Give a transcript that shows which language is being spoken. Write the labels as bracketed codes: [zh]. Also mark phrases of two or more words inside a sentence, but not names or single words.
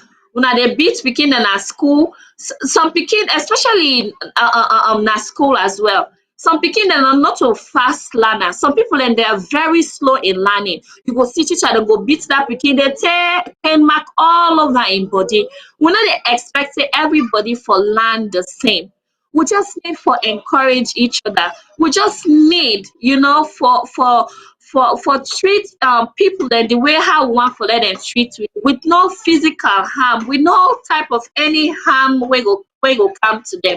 [pcm] Una dey beat pikin dem at school. Some pikin especially na school as well. Some pikin dem are not so fast learner. Some people dem they are very slow in learning. You go see teacher dem go beat that pikin, dey tear pen mark all over im body. We no dey expect say everybody for learn the same. We just need for encourage each other. We just need, you know, for treat people and the way how we want for let them treat with no physical harm, with no type of any harm we go come to them.